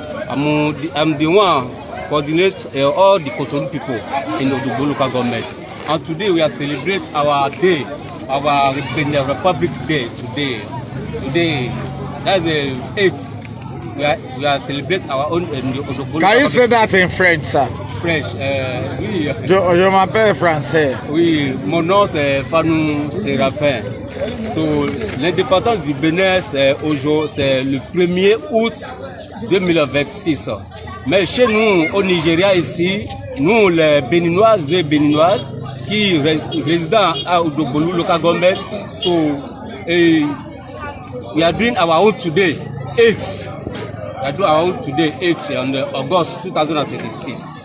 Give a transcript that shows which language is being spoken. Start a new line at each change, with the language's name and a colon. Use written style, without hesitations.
English: I'm the one coordinate all the Cotonou people in Odogbolu local government. And today we are celebrating our day, our Benin Republic Day today. Today, that's the 8th. We are celebrating our own Odogbolu. Can you say that in French, sir?
French: French, oui. Je m'appelle français. Oui, mon nom c'est Fanou Seraphin. So, l'indépendance du Bénin, c'est aujourd'hui, c'est le 1er août 2026. Mais chez nous, au Nigeria ici, nous les Béninoises et Béninoises, qui résident à Odogbolu local government,
English: so we are doing our own today, 8th. We are doing our own today, 8th on August 2026.